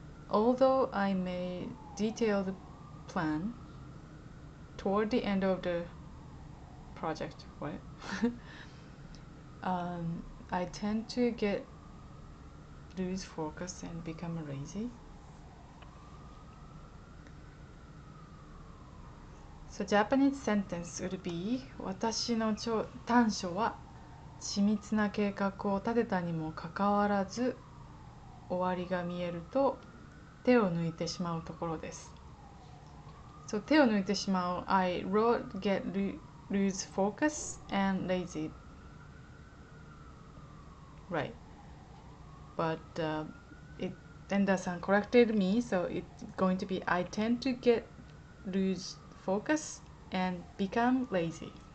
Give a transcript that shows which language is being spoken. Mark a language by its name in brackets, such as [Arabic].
[English] Although I made detailed plan toward the end of the project, what? I tend to lose focus and become lazy. So Japanese sentence would be [Japanese] 私の短所は緻密な計画を立てたにもかかわらず終わりが見えると手を抜いてしまうところです。 [English] So [Japanese] 手を抜いてしまう [English] I wrote lose focus and lazy. Right. But Enda-san corrected me, so it's going to be I tend to lose focus and become lazy.